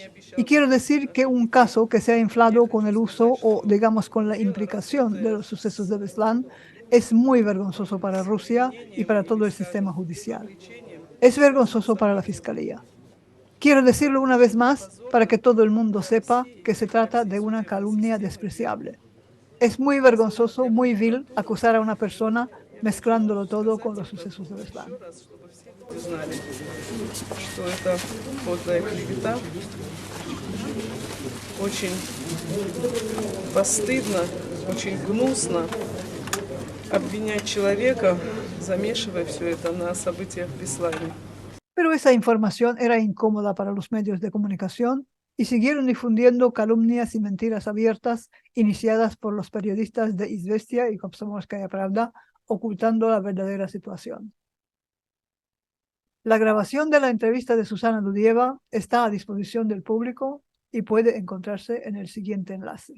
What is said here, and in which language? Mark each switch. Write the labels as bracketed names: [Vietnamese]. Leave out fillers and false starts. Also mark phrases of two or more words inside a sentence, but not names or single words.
[Spanish] Y quiero decir que un caso que se ha inflado con el uso o, digamos, con la implicación de los sucesos de Beslan es muy vergonzoso para Rusia y para todo el sistema judicial. Es vergonzoso para la Fiscalía. Quiero decirlo una vez más para que todo el mundo sepa que se trata de una calumnia despreciable. Es muy vergonzoso, muy vil acusar a una persona mezclándolo todo con los sucesos de Beslan. [Russian] Очень постыдно, очень гнусно обвинять человека замешивая все это на событиях в Беслане. [Spanish] Pero esa información era incómoda para los medios de comunicación y siguieron difundiendo calumnias y mentiras abiertas iniciadas por los periodistas de Izvestia y Komsomolskaya Pravda, ocultando la verdadera situación. La grabación de la entrevista de Susana Dudieva está a disposición del público y puede encontrarse en el siguiente enlace.